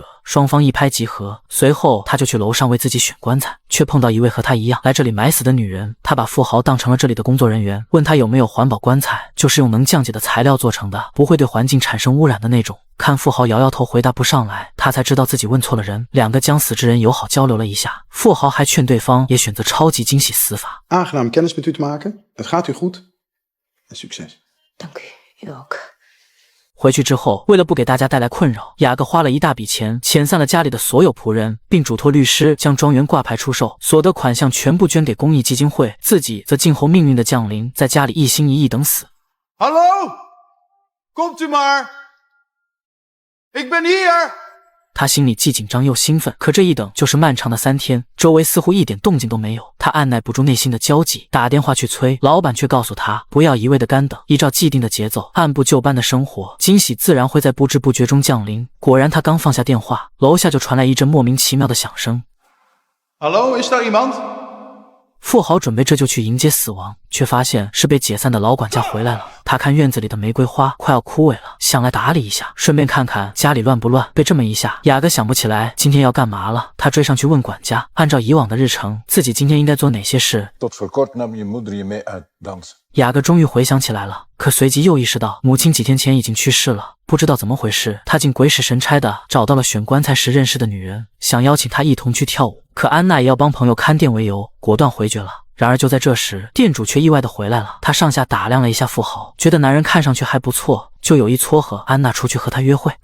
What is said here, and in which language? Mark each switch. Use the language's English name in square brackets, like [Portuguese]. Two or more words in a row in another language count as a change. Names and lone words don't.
[Chinese] 双方一拍即合，随后他就去楼上为自己选棺材，却碰到一位和他一样来这里买死的女人。他把富豪当成了这里的工作人员，问他有没有环保棺材，就是用能降解的材料做成的，不会对环境产生污染的那种。看富豪摇摇头回答不上来，他才知道自己问错了人。2个将死之人友好交流了一下，富豪还劝对方也选择超级惊喜死法。 [Dutch] Aangenaam kennis met u te maken. Het gaat u goed. En succes. Dank u, u ook. [Chinese] 回去之后，为了不给大家带来困扰，雅各花了一大笔钱遣散了家里的所有仆人，并嘱托律师将庄园挂牌出售，所得款项全部捐给公益基金会，自己则静候命运的降临，在家里一心一意等死。 [Dutch] Hallo? Komt u maar. Ik ben hier. [Chinese] 他心里既紧张又兴奋，可这一等就是漫长的3天，周围似乎一点动静都没有。他按耐不住内心的焦急，打电话去催，老板却告诉他不要一味的干等，依照既定的节奏，按部就班的生活，惊喜自然会在不知不觉中降临。果然，他刚放下电话，楼下就传来一阵莫名其妙的响声。 [Dutch] Hallo, is daar iemand? [Chinese] 富豪准备这就去迎接死亡，却发现是被解散的老管家回来了。他看院子里的玫瑰花快要枯萎了，想来打理一下，顺便看看家里乱不乱。被这么一下，雅各想不起来今天要干嘛了。他追上去问管家，按照以往的日程，自己今天应该做哪些事。 [Dutch] Tot voor kort nam je moeder je mee uit dansen. [Chinese] 雅各终于回想起来了，可随即又意识到母亲几天前已经去世了。不知道怎么回事，他竟鬼使神差的找到了选棺材时认识的女人，想邀请她一同去跳舞。可安娜也要帮朋友看店为由，果断回绝了。然而就在这时，店主却意外的回来了。他上下打量了一下富豪，觉得男人看上去还不错， 就有意撮合安娜出去和他约会。